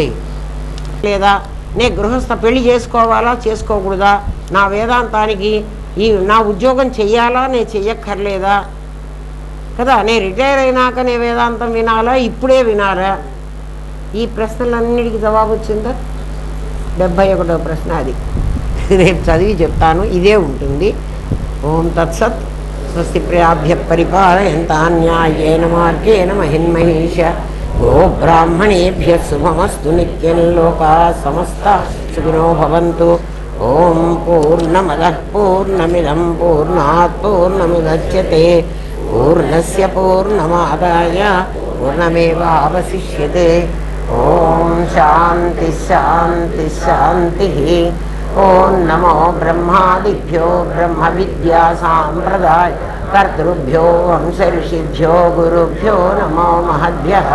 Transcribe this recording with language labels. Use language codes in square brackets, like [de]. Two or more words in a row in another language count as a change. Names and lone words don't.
[te] లేదా నేను గృహస్థ పెళ్లి చేసుకోవాలా చేసుకోకూడదా, నా వేదాంతానికి నా ఉద్యోగం చెయ్యాలా నేను చెయ్యక్కర్లేదా కదా, నేను రిటైర్ అయినాక నేను వేదాంతం వినాలా ఇప్పుడే వినాలా, ఈ ప్రశ్నలన్నిటికీ జవాబు వచ్చిందా? 71వ ప్రశ్న అది. రేపు చదివి చెప్తాను, ఇదే ఉంటుంది. [sa] ఓం తత్సత్. స్వస్తి ప్రజాభ్య పరిపాలయంతాన్యాయేన మార్గేణ మహిన్మహేష. గో బ్రాహ్మణేభ్య శుభమస్తు. నిత్యం లోకా సమస్తాః సుఖినో భవంతు. ఓం పూర్ణమదః పూర్ణమిదం పూర్ణాత్ పూర్ణముదచ్యతే పూర్ణస్య పూర్ణమాదాయ పూర్ణమేవావశిష్యతే. ఓం శాంతి శాంతి శాంతి. ఓం నమో బ్రహ్మాదిభ్యో బ్రహ్మ విద్యా సాంప్రదాయ కర్తృభ్యో వంశ ఋషిభ్యో గురుభ్యో నమో మహద్భ్యః.